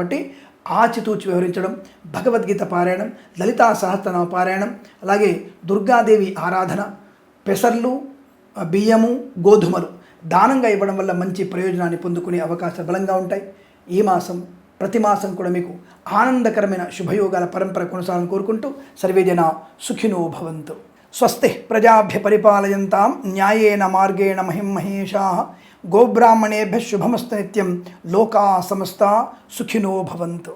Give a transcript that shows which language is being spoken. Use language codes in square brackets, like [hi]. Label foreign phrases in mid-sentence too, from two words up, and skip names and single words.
[te] కాబట్టి ఆచితూచి వ్యవహరించడం, భగవద్గీత పారాయణం, లలితా సహస్రనామ పారాయణం, అలాగే దుర్గాదేవి ఆరాధన, పెసర్లు, బియ్యము, గోధుమలు దానంగా ఇవ్వడం వల్ల మంచి ప్రయోజనాన్ని పొందుకునే అవకాశాలు బలంగా ఉంటాయి. ఈ మాసం ప్రతి మాసం కూడా మీకు ఆనందకరమైన శుభయోగాల పరంపర కొనసాగాలని కోరుకుంటూ [sa] సర్వేజన సుఖినో భవంతు. స్వస్తి ప్రజాభ్య పరిపాలయంతాం న్యాయేన మార్గేణ మహిం మహేషాః. గోబ్రాహ్మణేభ్యః శుభమస్తు నిత్యం. లోకా సమస్తా సుఖినో భవంతు.